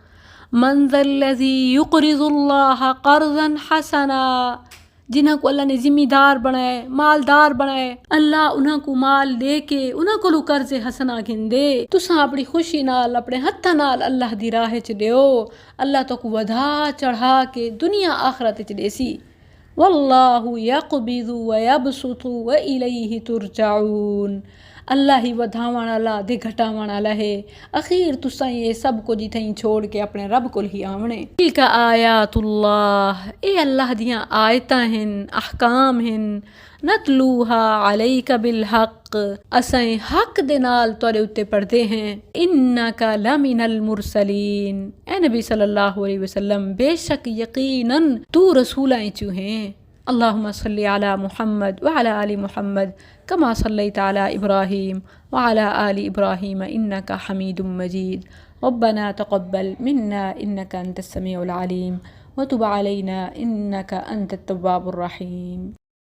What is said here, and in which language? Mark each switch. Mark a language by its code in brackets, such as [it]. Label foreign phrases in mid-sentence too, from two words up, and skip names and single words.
[ar] من ذا الذي يقرض الله قرضا حسنا, [skr] جنہاں کو اللہ نے ذمہ دار بنائے مالدار بنائے، اللہ انہاں کو مال دے کے انہاں کو قرض حسنہ گھندے. تساں اپنی خوشی نال اپنے ہتھاں نال اللہ دی راہ چ دیو، اللہ تو کو ودھا چڑھا کے دنیا آخرت چ دیسی. [ar] والله يقبض ويبسط وإليه ترجعون, [skr] اللہ ہی ودھاون والا دے گھٹاون والا ہے. اخیر تساں یہ سب کو جتھائی چھوڑ کے اپنے رب کو ہی آونے. [ar] تلك آيات الله, [skr] اے اللہ دیاں آیتاں ہن احکام ہن. [ar] نتلوها عليك بالحق, [skr] اساں حق دے نال تورے اتے پڑھدے ہیں. [ar] إنك لمن المرسلين, [skr] اے نبی [ar] صلى الله عليه وسلم [skr] بیشک یقیناً تو رسولاں چوں ہیں. [ar] اللهم صل على محمد وعلى آل محمد كما صليت على إبراهيم وعلى آل إبراهيم إنك حميد مجيد. ربنا تقبل منا إنك أنت السميع العليم، وتب علينا إنك أنت التواب الرحيم.